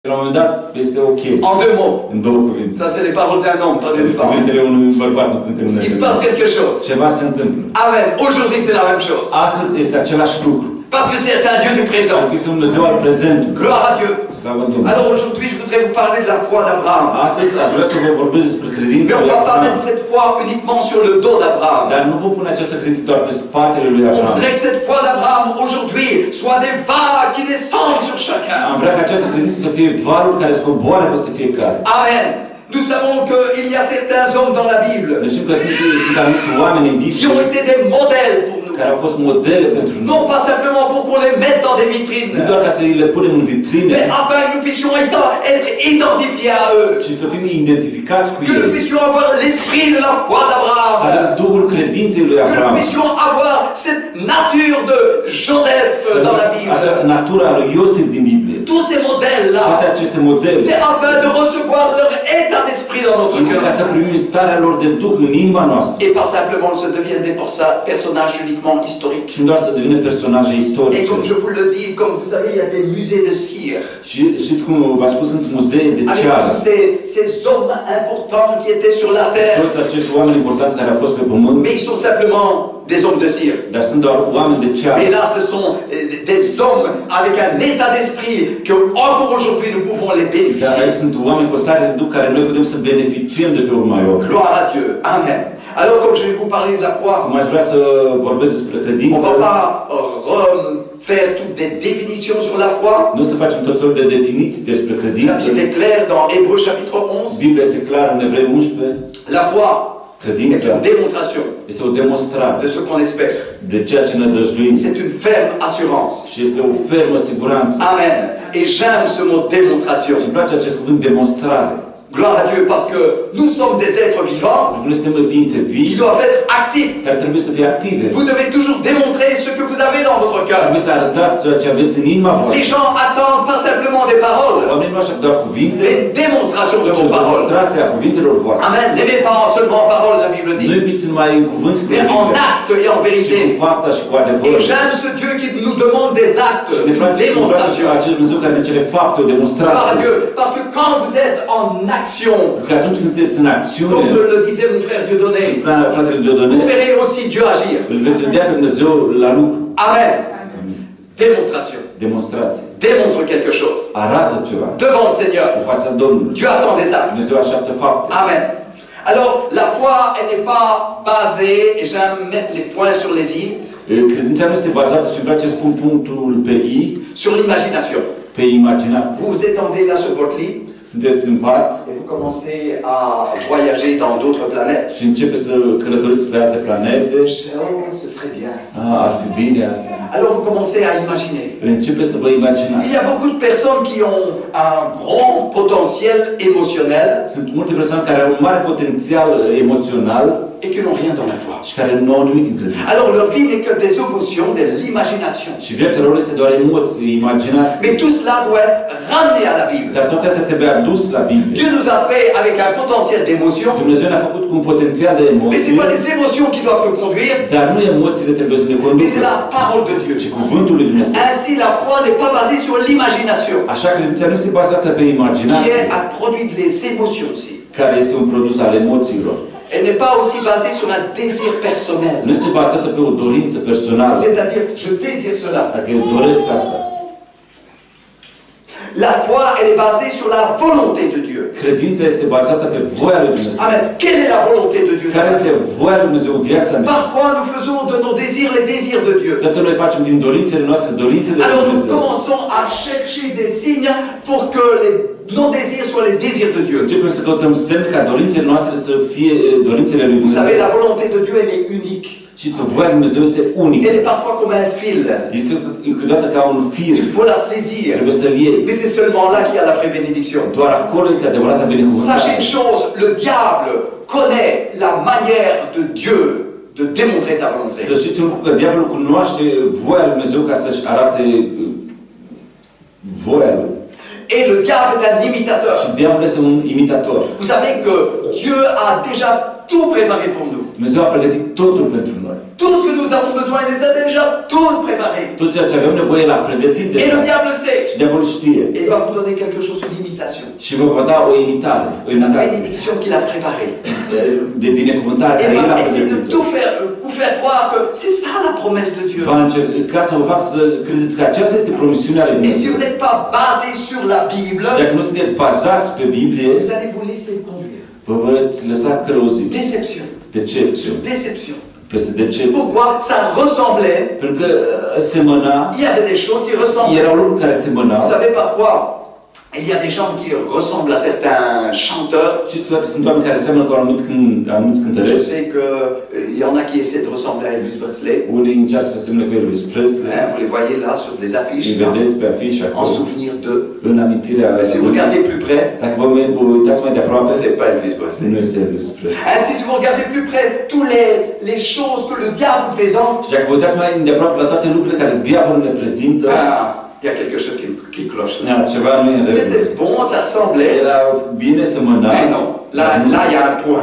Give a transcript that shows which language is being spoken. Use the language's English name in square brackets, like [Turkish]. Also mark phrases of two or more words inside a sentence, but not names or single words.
[Romanian] La un moment dat este ok. [French] En deux mots. [Romanian] În două cuvinte. [French] Ça, c'est les paroles d'un homme, pas d'une femme. [Romanian] Cuvintele unui bărbat, nu cuvintele unei [French] Il se [Romanian] femei. [French] passe quelque chose. [Romanian] Ceva se întâmplă. Amen. [French] Aujourd'hui, c'est la même chose. [Romanian] Astăzi este același lucru. [French] Parce que c'est un Dieu du présent. [Romanian] Pentru că este un Dumnezeu al prezentului. [French] Gloire à Dieu. [Romanian] Slavă Domnului. [French] Alors aujourd'hui, je voudrais vous parler de la foi d'Abraham. [Romanian] Astăzi aș vrea să vă vorbesc despre credința [French] Mais on [Romanian] lui [French] ne va pas [Romanian] Abraham. [French] mettre cette foi uniquement sur le dos d'Abraham. [Romanian] Dar nu vom pune această credință doar pe spatele lui [French] On [Romanian] Abraham. [French] voudrait que cette foi d'Abraham aujourd'hui soit des vagues qui descendent sur chacun. [Romanian] Am vrea ca această credință să fie valul care scoboară peste fiecare. Amen. [French] Nous savons qu'il y a certains hommes dans la Bible [Romanian] Deci știm că sunt anumiți oameni în [French] qui [Romanian] Biblie [French] ont été des modèles pour nous. [Romanian] care au fost modele pentru noi. [French] Non pas simplement pour qu'on les mette dans des vitrines, [Romanian] Nu doar ca să le punem în vitrine, [French] mais afin que nous puissions être identifiés à eux. [Romanian] ci să fim identificați cu [French] Que nous [Romanian] ei. [French] puissions avoir l'esprit de la foi [Romanian] Să [French] d'Abraham. [Romanian] avem Duhul credinței lui [French] Que nous [Romanian] Abraham. [French] puissions avoir cette nature de Joseph [Romanian] Să [French] dans la [Romanian] avem această [French] Bible. [Romanian] natură a lui Iosif din Biblie. [French] Tous ces modèles-là, [Romanian] Toate aceste modele. [French] c'est afin de recevoir leur état d'esprit dans notre [Romanian] Este ca să [French] cœur. [Romanian] primim starea lor de Duh în inima noastră. [French] Et pas simplement se deviennent des personnages uniquement historiques. [Romanian] Și nu doar să devină personaje [French] Et [Romanian] istorice. [French] comme je vous le dis, comme vous savez, il y a des musées de cire. [Romanian] Și știți cum v-am spus, sunt muzee de [French] Avec [Romanian] ceară. [French] tous ces hommes importants qui étaient sur la terre. [Romanian] Toți acești oameni importanți care au fost pe pământ, [French] Mais ils sont simplement des hommes de cire. [Romanian] dar sunt doar oameni de ceară. [French] Mais là, ce sont des hommes avec un état d'esprit que encore aujourd'hui nous pouvons les [Romanian] Dar [French] bénéficier. [Romanian] aici sunt oameni cu o stare de Duh care noi putem să beneficiem de pe urma lor. [French] Gloire à Dieu. Amen. Alors, comme je vais vous parler de la foi, [Romanian] Cum aș vrea să vorbesc despre [French] on [Romanian] credință, [French] ne va pas faire toutes des définitions sur la foi. [Romanian] nu să facem tot felul de definiții despre [French] La [Romanian] credință. [French] Bible est claire dans Hébreux chapitre 11. [Romanian] Biblia este clară în Evrei 11. [French] La foi est [Romanian] Credința [French] une démonstration [Romanian] este o demonstrare [French] de ce qu'on espère. [Romanian] de ceea ce ne dăjduim [French] C'est une ferme assurance. [Romanian] și este o fermă siguranță. Amen. [French] Et j'aime ce mot démonstration. [Romanian] Și îmi place acest cuvânt demonstrare. [French] Gloire à Dieu, parce que nous sommes des êtres vivants [Romanian] Noi suntem ființe [French] qui [Romanian] vii [French] doivent être actifs. [Romanian] care trebuie să fie active. [French] Vous devez toujours démontrer ce que vous avez dans votre cœur. [Romanian] Trebuie să arătați ceea ce aveți în inima [French] Les [Romanian] voastră. [French] gens attendent pas simplement des paroles, [Romanian] Oamenii nu așteaptă doar cuvinte, [French] mais une démonstration de [Romanian] ci [French] vos [Romanian] o [French] paroles. [Romanian] demonstrație a cuvintelor voastre. Amen. [French] N'aimez pas seulement en parole, la Bible [Romanian] Nu [French] dit, [Romanian] iubiți numai în cuvânt spre [French] mais en [Romanian] Biblie, [French] acte et en [Romanian] ci cu [French] vérité. [Romanian] fapta și cu adevăr. [French] Et j'aime ce Dieu qui nous demande des actes, [Romanian] Și ne [French] une [Romanian] place [French] démonstration. [Romanian] acest Dumnezeu care ne cere fapte, o [French] Gloire à [Romanian] demonstrație. [French] Dieu. Parce que quand vous êtes en action, [Romanian] Pentru că atunci când sunteți în acțiune, [French] comme le disait mon frère Dieudonné, [Romanian] fratele [French] vous [Romanian] Diodone, [French] verrez aussi Dieu agir. [Romanian] îl veți vedea pe Dumnezeu la lucru. [French] Amen. Démonstration. [Romanian] Demonstrație. [French] Démontre quelque chose. [Romanian] Arată ceva [French] Devant le Seigneur. [Romanian] în fața Domnului. [French] Dieu attend des actes. [Romanian] Dumnezeu așteaptă fapte. Amen. [French] Alors, la foi, elle n'est pas basée, et j'aime mettre les points sur les i, [Romanian] Credința nu este bazată, și îmi place să spun punctul pe I, [French] sur l'imagination. [Romanian] pe imaginație. [French] Vous vous étendez là sur votre lit [Romanian] Sunteți în pat [French] et vous commencez à voyager dans d'autres planètes. [Romanian] și începeți să călătoriți pe alte planete. [French] Oh, ce serait bien. [Romanian] Ar fi bine asta. [French] Alors vous commencez à imaginer. [Romanian] Începeți să vă imaginați. [French] Il y a beaucoup de personnes qui ont un grand potentiel émotionnel [Romanian] Sunt multe persoane care au un mare potențial emoțional [French] et qui n'ont rien dans la foi. [Romanian] și care nu au nimic în credință. [French] Alors leur vie n'est que des émotions, de l'imagination. [Romanian] Și viața lor este doar emoții, imaginație. [French] Mais tout cela doit être ramené à la Bible. [Romanian] Dar toate astea trebuie adus la Biblie. [French] Dieu nous a fait avec un potentiel d'émotion, [Romanian] Dumnezeu ne-a făcut cu un potențial de [French] mais ce [Romanian] emoții, [French] n'est pas les émotions qui doivent nous conduire, [Romanian] dar nu emoțiile trebuie să ne [French] mais [Romanian] conducă, [French] c'est la parole de Dieu. [Romanian] ci cuvântul lui Dumnezeu. [French] Ainsi, la foi n'est pas basée sur l'imagination, [Romanian] Așa credința nu este bazată pe [French] qui [Romanian] imaginație, [French] est un produit des émotions aussi. [Romanian] care este un produs al emoțiilor. [French] Elle n'est pas aussi basée sur un désir personnel. [Romanian] Nu este bazată pe o dorință personală. [French] C'est-à-dire, je désire cela. [Romanian] Dacă eu doresc asta. [French] La foi, elle est basée sur la volonté de Dieu. [Romanian] Credința este bazată pe voia lui Dumnezeu. Amen. [French] Quelle est la volonté de Dieu? [Romanian] Care este voia lui Dumnezeu în viața mea? [French] Parfois, nous faisons de nos désirs les désirs de Dieu. [Romanian] Toate noi facem din dorințele noastre dorințe de [French] Alors nous [Romanian] Dumnezeu. [French] commençons à chercher des signes pour que nos désirs soient les désirs de Dieu. [Romanian] Începem să căutăm semn ca dorințele noastre să fie dorințele lui [French] Vous [Romanian] Dumnezeu. [French] savez, la volonté de Dieu, elle est unique. [Romanian] Și voia lui Dumnezeu este unică. [French] Elle est parfois comme un fil. [Romanian] Este câteodată ca un fir. [French] Il faut la saisir. [Romanian] Trebuie să-l iei. [French] Mais c'est seulement là qu'il y a la vraie bénédiction. [Romanian] Doar acolo este adevărata [French] Sachez [Romanian] binecuvântare. [French] une chose, le diable connaît la manière de Dieu de démontrer sa volonté. [Romanian] Să știți un lucru, că diavolul cunoaște voia lui Dumnezeu ca să-și arate voia lui. [French] Et le diable est un imitateur. [Romanian] Și diavolul este un imitator. [French] Vous savez que Dieu a déjà tout préparé pour nous. [Romanian] Dumnezeu a pregătit totul pentru noi. [French] Tout ce que nous avons besoin, il les a déjà tout préparé. [Romanian] Tot ceea ce avem nevoie l-a pregătit [French] Et [Romanian] deja. [French] le diable sait. [Romanian] Și diavolul știe. [French] Et il va vous donner quelque chose, une imitation. [Romanian] Și vă va da o imitare. O [French] La [Romanian] imitație [French] bénédiction qu'il a préparée. [Romanian] de binecuvântare [French] Et [Romanian] care el [French] va [Romanian] a [French] essayer de [Romanian] pregătit. [French] tout faire, vous faire croire que c'est ça la promesse de Dieu. [Romanian] Va încerca să vă fac să credeți că aceasta este promisiunea lui [French] Et si [Romanian] Dumnezeu. [French] vous n'êtes pas basé sur la Bible, [Romanian] Și dacă nu sunteți bazați pe Biblie, [French] vous allez vous laisser conduire. [Romanian] vă veți lăsa călăuziți. [French] Déception. [Romanian] Decepție. [French] Déception. [Romanian] Peste decepție. [French] Pourquoi? Ça ressemblait. [Romanian] Pentru că semăna, [French] Il y avait des choses qui ressemblaient. [Romanian] erau lucruri care semănau. [French] Vous savez, parfois, il y a des gens qui ressemblent à certains chanteurs. [Romanian] Știți, sunt oameni care seamănă cu anumiți [French] Je [Romanian] cântăreți. [French] sais qu'il y en a qui essaient de ressembler à Elvis Presley. [Romanian] Unii încearcă să semne cu Elvis Presley. [French] Hein, vous les voyez là sur des affiches, [Romanian] Îi [French] là, [Romanian] vedeți pe afișe [French] en [Romanian] acolo, [French] souvenir de. [Romanian] în amintirea. [French] Mais si vous regardez plus près, [Romanian] Dacă vă uitați mai de aproape, [French] c'est pas Elvis Presley. [Romanian] nu este Elvis Presley. [French] Ainsi, si vous regardez plus près, toutes les choses que le diable présente, [Romanian] Și dacă vă uitați mai de aproape la toate lucrurile care diavolul ne prezintă, [French] il y a quelque chose qui cloche. [Romanian] ceva nu e în regulă. [French] C'était bon, ça ressemblait. [Romanian] Era bine semăna. [French] Mais non, là, il y a un point.